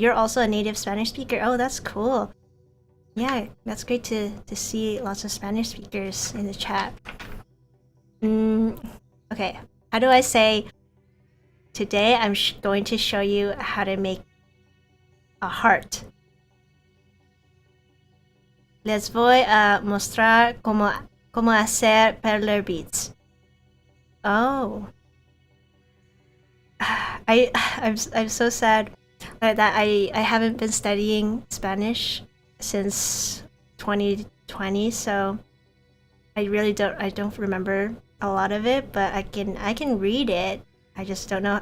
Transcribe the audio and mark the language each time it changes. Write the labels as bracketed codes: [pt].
[en] You're also a native Spanish speaker. Oh, that's cool. Yeah, that's great to see lots of Spanish speakers in the chat. Okay. How do I say, today I'm going to show you how to make a heart. [es] Les voy a mostrar cómo hacer perler beads. Oh. [en] I'm so sad that I haven't been studying Spanish since 2020, so I don't remember a lot of it, but I can read it. I just don't know.